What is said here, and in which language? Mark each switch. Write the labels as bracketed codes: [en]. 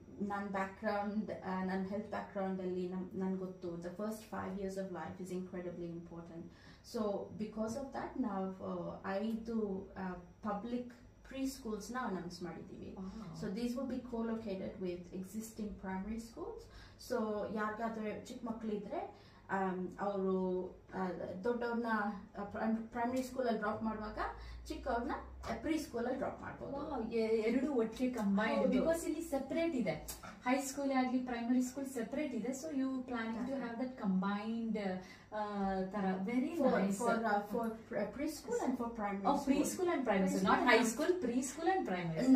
[kn] Nan background, nan health background alli nan gottu, [en] the first 5 years of life is incredibly important. So because of that, now I do public preschools now announce [kn] ಮಾಡಿದ್ದೀವಿ. [en] So these will be co-located with existing primary schools. [kn] So ಯಾರಿಗಾದ್ರೆ ಚಿಕ್ಕ ಮಕ್ಕಳಿದ್ರೆ ಅವರು ದೊಡ್ಡವ್ರನ್ನ primary ಸ್ಕೂಲಲ್ಲಿ drop ಮಾಡುವಾಗ ಚಿಕ್ಕವ್ರನ್ನ pre school ಅಲ್ಲಿ drop ಮಾಡ್ಬೋದು. ಎರಡು ಒಟ್ಟಿಗೆ combined, because ಇಲ್ಲಿ ಸೆಪರೇಟ್ ಇದೆ, ಹೈಸ್ಕೂಲ್ ಆಗಲಿ ಪ್ರೈಮರಿ ಸ್ಕೂಲ್ ಸೆಪರೇಟ್ ಇದೆ. [en] so you planning to have that combined [kn] ತರ. [en] Very nice. For preschool and for primary school. Preschool and primary school, not high school, preschool and primary school.